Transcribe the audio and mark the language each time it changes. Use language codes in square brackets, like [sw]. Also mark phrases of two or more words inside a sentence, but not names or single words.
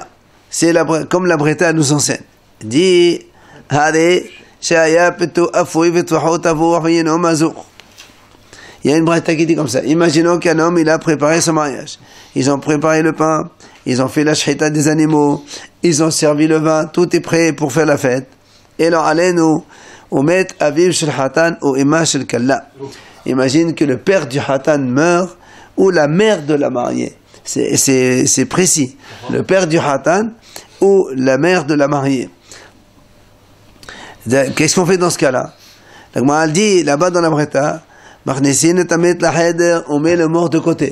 [fr] C'est comme la Breta nous enseigne. Dit, il y a une Breta qui dit comme ça. Imaginons qu'un homme, il a préparé son mariage. Ils ont préparé le pain, ils ont fait la shchita des animaux, ils ont servi le vin, tout est prêt pour faire la fête. Et alors, allez-nous, [he] ומת אביו של חתן או אמה של כלה. [fr] Imagine que le père du hatan meurt ou la mère de la mariée. C'est précis. Le père du hatan ou la mère de la mariée. Qu'est-ce qu'on fait dans ce cas-là? La Gemara dit là-bas dans la Breta, on met le mort de côté.